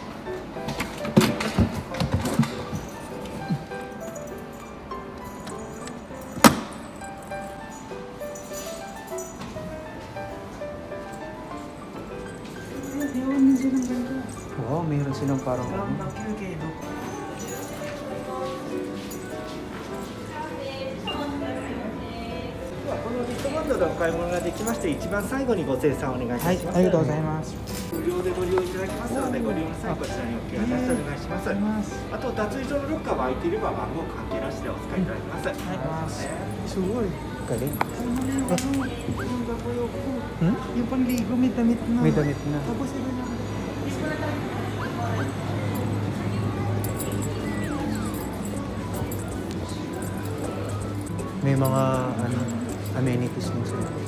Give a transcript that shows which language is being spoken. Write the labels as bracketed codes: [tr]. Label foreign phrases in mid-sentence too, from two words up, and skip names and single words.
[tl] Wow, mayroon silang parang [ja] お買い物ができまして、一番最後にご精算お願いいたします。はい、ありがとうございます。無料でご利用いただけますので、ご利用の際こちらにお気を出してお願いします。あと脱衣所のロッカーが空いていれば番号関係なしでお使いいただけます。 [tl] すごい。Galing. Yung pangligo, may damit na. May damit na. Tapos iba na. May mga amenities din sila.